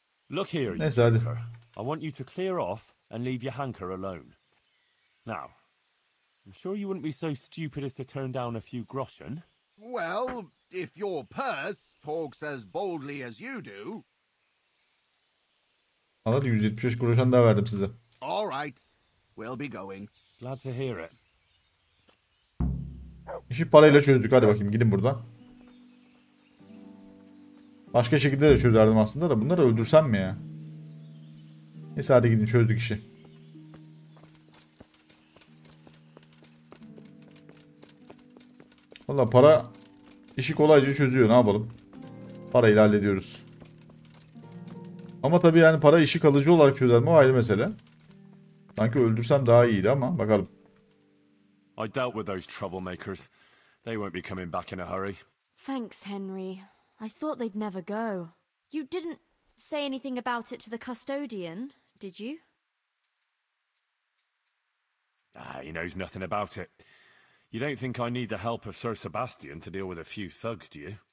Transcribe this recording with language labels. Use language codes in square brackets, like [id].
[en] Look here, you [tr] Neyse hadi. [en] joker. I want you to clear off and leave Johanka alone. Now, I'm sure you wouldn't be so stupid as to turn down a few groschen. Well, if your purse talks as boldly as you do. [tr] Hadi 175 kuruşan daha verdim size. [en] All right, we'll be going. Glad to hear it. [tr] İşi parayla çözdük. Hadi bakayım gidin buradan. Başka şekilde de çözerdim aslında da bunları öldürsem mi ya? Neyse hadi gidin çözdük işi. Valla para işi kolayca çözüyor. Ne yapalım? Parayla hallediyoruz. Ama tabii yani para işi kalıcı olarak çözer mi o ayrı mesele. Sanki öldürsem daha iyiydi ama bakalım. [en] I dealt with those troublemakers. They won't be coming back in a hurry. Thanks, Henry. I thought they'd never go. You didn't say anything about it to the custodian, did you? Ah, he knows nothing about it. You don't think I need the help of Sir Sebastian to deal with a few thugs, do you?